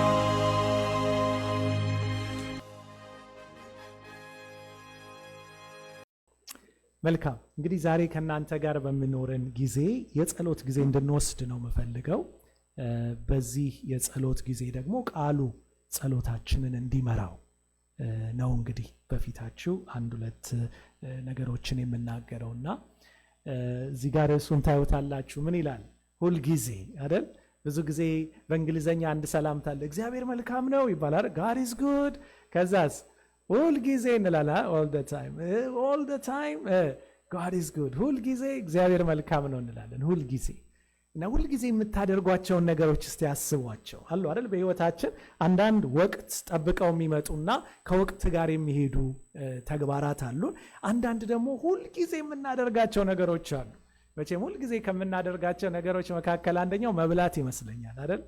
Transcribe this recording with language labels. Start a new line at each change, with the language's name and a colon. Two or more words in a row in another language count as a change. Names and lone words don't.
Amharic: መልካም እንግዲህ ዛሬ ከናንተ ጋር በሚኖረን ጊዜ የጸሎት ጊዜ እንድንወስድ ነው የምፈልገው። በዚህ የጸሎት ጊዜ ደግሞ ቃሉ ጸሎታችንን እንዲመራው ነው። እንግዲህ በፊታችሁ አንድ ሁለት ነገሮችን የምናገረውና እዚህ ጋር እሱን ታዩታላችሁ። ምን ይላል? ሁል ጊዜ አይደል? ብዙ ጊዜ በእንግሊዘኛ አንድ ሰላምታ አለ፣ እግዚአብሔር መልካም ነው ይባላል።
English: God is good።
Amharic: ከዛስ ሁል ጊዜ እንላለን።
English: all the time God is good።
Amharic: ሁል ጊዜ እግዚአብሔር መልካም ነው እንላለን። ሁል ጊዜ እና ሁል ጊዜ የምታደርጓቸውን ነገሮች እስቲ ያስቧቸው። አሉ አይደል? በህይወታችን አንዳንድ ወቅት ጠብቀው የሚመጡና ከወቅት ጋር የሚሄዱ ተግባራት አሉ። አንዳንድ ደግሞ ሁል ጊዜ የምናደርጋቸው ነገሮች አሉ። መቼም ሁል ጊዜ ከምናደርጋቸው ነገሮች መካከል አንደኛው መብላት ይመስለኛል አይደል?